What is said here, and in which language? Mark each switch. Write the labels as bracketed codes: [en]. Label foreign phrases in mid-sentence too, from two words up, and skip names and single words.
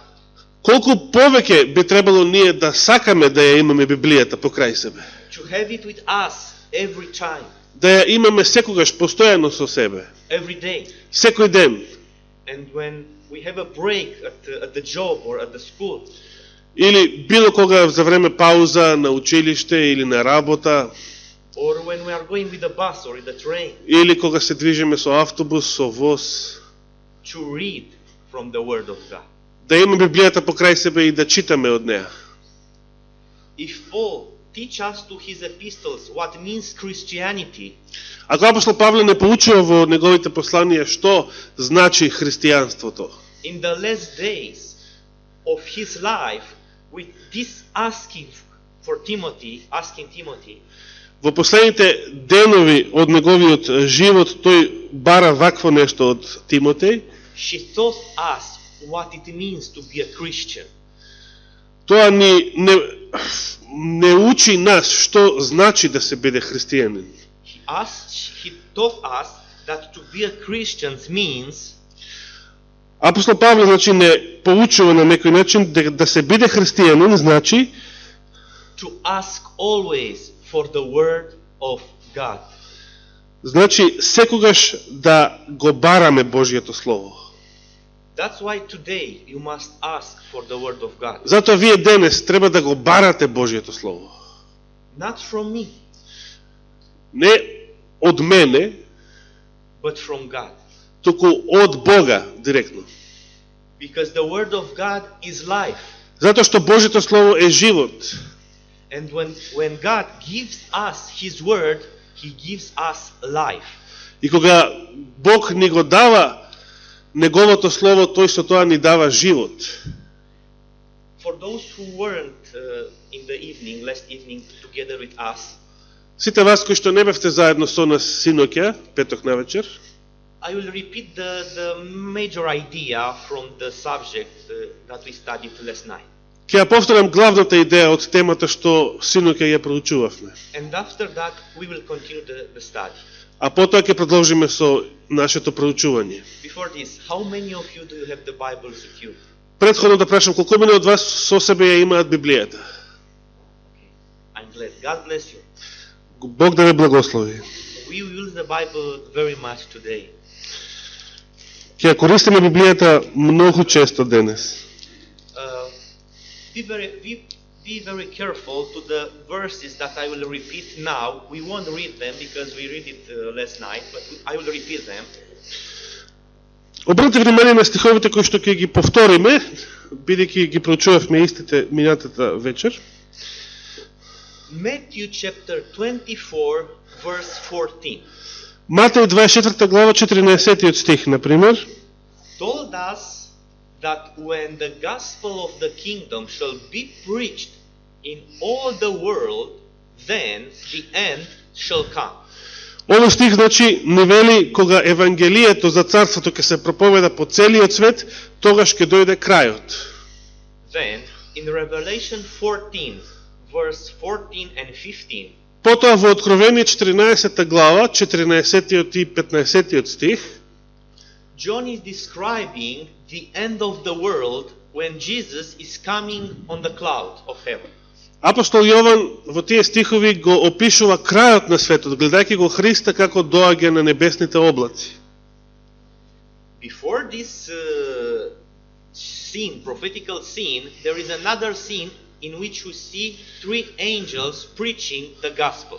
[mk] Колку повеќе би требало ние да сакаме да ја имаме Библијата покрај себе. [en] To have it with us every time, [mk] Да ја имаме секогаш постојано со себе. [en] every day. [mk] Секој ден. [en] And when we have a break at the job or at the school, [mk] Или било кога за време пауза на училиште или на работа, [en] or when we are going with the bus or in the train, [mk] или кога се движиме со автобус, со воз, [en] to read from the Word of God. [mk] да имаме Библијата покрај себе и да читаме од неа. [en] If Paul teach us to his epistles what means Christianity, [mk] Ако апостол Павле не поучува во неговите посланија што значи христијанството, [en] in the last days of his life, with this asking Timothy, [mk] во последните денови од неговиот живот, тој бара вакво нешто од Тимотеј, [en] she taught us what it means to be a Christian. [mk] тоа не учи нас што значи да се биде христијанин. [en] He taught us that to be a Christian means [mk] Апостол Павле, значи, не поучува на некој начин да се биде христијанин, значи [en] to ask always for the Word of God. [mk] значи секогаш да го бараме Божјето Слово. [en] That's why today you must ask for the Word of God. [mk] Затоа вие денес треба да го барате Божјето Слово. [en] Not from me, [mk] Не од мене, [en] but from God. [mk] туку од Бога директно. [en] Because the Word of God is life. [mk] Затоа што Божјето Слово е живот. [en] And when God gives us His Word, He gives us life. [mk] И кога Бог ни го дава Неговото Слово, тој со тоа ни дава живот. [en] For those who weren't in the evening, last evening, together with us, [mk] Сите вас кои што не бевте заедно со нас синоќа, петок навечер, [en] I will repeat the major idea from the subject that we studied last night. [mk] ќе ја повторам главната идеја од темата што синоќа ја проучувавме. [en] And after that, we will continue the study. [mk] А потоа ќе продолжиме со нашето проучување. [en] Before this, how many of you do you have the Bibles with you? [mk] Претходно да прашам, колку мене од вас со себе ја имаат Библијата? [en] I'm glad. God bless you. [mk] Бог да ве благослови. [en] We use the Bible very much today. [mk] Ќе ја користиме Библијата многу често денес. [en] Be very careful to the verses that I will repeat now. We won't read them because we read it last night, but I will repeat them. [mk] Обрнете внимание на стиховите кои што ќе ги повториме, бидејќи ги проучувавме истите минатата вечер. [en] Matthew chapter 24 verse 14 [mk] Матеј 24 глава 14 стих, например, [en] told us that when the gospel of the kingdom shall be preached in all the world, then the end shall come. [mk] Овој стих, значи, не вели кога евангелието за царството ќе се проповеда по целиот свет, тогаш ќе дојде крајот. [en] Then, in Revelation 14, verse 14 and 15, [mk] Потоа во Откровение 14 глава, 14 и 15 стих, [en] John is describing the end of the world when Jesus is coming on the cloud of heaven. [mk] апостол Јован во тие стихови го опишува крајот на светот, гледајќи го Христа како доаѓа на небесните облаци. [en] Before this scene, prophetical scene, there is another scene in which we see three angels preaching the gospel.